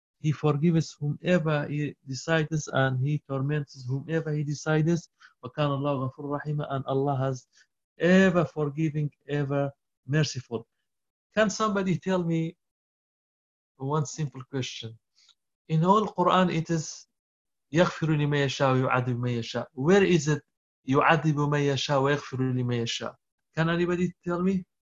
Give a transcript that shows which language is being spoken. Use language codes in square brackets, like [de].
[en] He forgives whomever he decides and he torments whomever he decides. [ar] وَكَانَ اللَّهُ غَفُرُ رَحِيمًا. [en] And Allah has ever forgiving, ever merciful. Can somebody tell me one simple question? In all Quran it is [ar] يَغْفِرُ لِمَنْ يَشَاءُ وَيُعَذِّبُ مَنْ يَشَاءُ. [en] Where is it [ar] يُعَذِّبُ مَنْ يَشَاءُ وَيَغْفِرُ لِمَنْ يَشَاءُ؟ [en] Can anybody tell me?